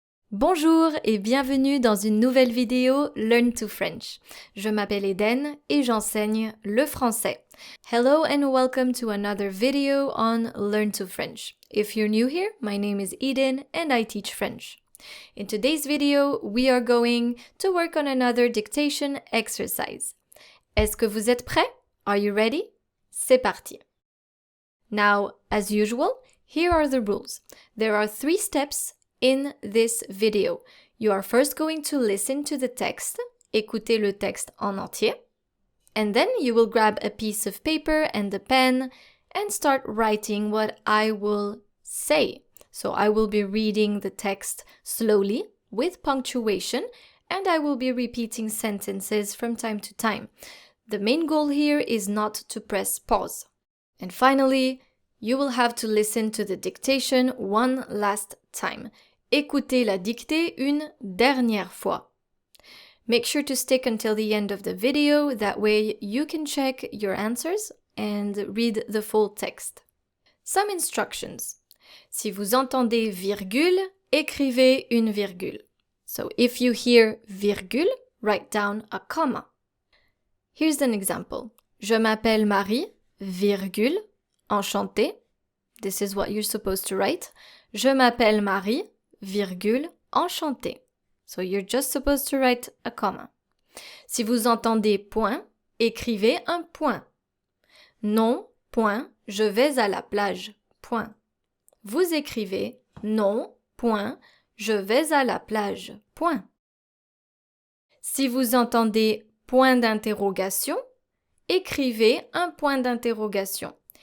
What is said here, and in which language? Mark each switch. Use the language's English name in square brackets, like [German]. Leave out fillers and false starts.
[French] Bonjour et bienvenue dans une nouvelle vidéo Learn to French. Je m'appelle Eden et j'enseigne le français. [English] Hello and welcome to another video on Learn to French. If you're new here, my name is Eden and I teach French. In today's video, we are going to work on another dictation exercise. [French] Est-ce que vous êtes prêts? [English] Are you ready? [French] C'est parti. [English] Now, as usual, here are the rules. There are 3 steps in this video. You are first going to listen to the text, [French] écouter le texte en entier, [English] and then you will grab a piece of paper and a pen and start writing what I will say. So I will be reading the text slowly with punctuation and I will be repeating sentences from time to time. The main goal here is not to press pause. And finally, you will have to listen to the dictation one last time. [French] Écoutez la dictée une dernière fois. [English] Make sure to stick until the end of the video, that way you can check your answers and read the full text. Some instructions. [French] Si vous entendez virgule, écrivez une virgule. [English] So if you hear virgule, write down a comma. Here's an example. [French] Je m'appelle Marie, virgule, enchantée. [English] This is what you're supposed to write. [French] Je m'appelle Marie, virgule, enchantée. [English] So you're just supposed to write a comma. [French] Si vous entendez point, écrivez un point. Non, point, je vais à la plage, point. Vous écrivez non, point, je vais à la plage, point. Si vous entendez point d'interrogation, écrivez un point d'interrogation.